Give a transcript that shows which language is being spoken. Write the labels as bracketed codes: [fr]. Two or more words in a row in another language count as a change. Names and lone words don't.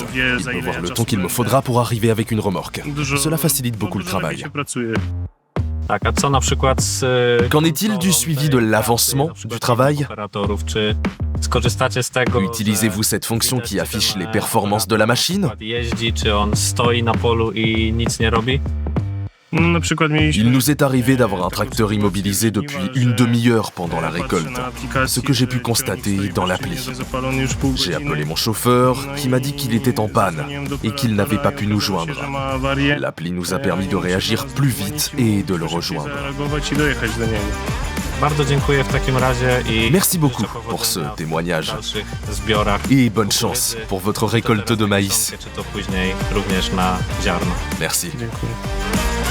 [fr] Il peut voir le temps qu'il me faudra pour arriver avec une remorque. Cela facilite beaucoup le travail. Qu'en est-il du suivi de l'avancement du travail? Utilisez-vous cette fonction qui affiche les performances de la machine? [pl] No, na przykład mieliśmy... [fr] Il nous est arrivé d'avoir un tracteur immobilisé depuis une demi-heure pendant la récolte, ce que j'ai pu constater dans l'appli. J'ai appelé mon chauffeur qui m'a dit qu'il était en panne et qu'il n'avait pas pu nous joindre. L'appli nous a permis de réagir plus vite et de le rejoindre. [pl] Bardzo dziękuję w takim razie i [fr] Merci beaucoup pour ce témoignage et bonne chance pour votre récolte de maïs. [pl] czy to później również na ziarno. [fr] Merci. [pl] Dziękuję.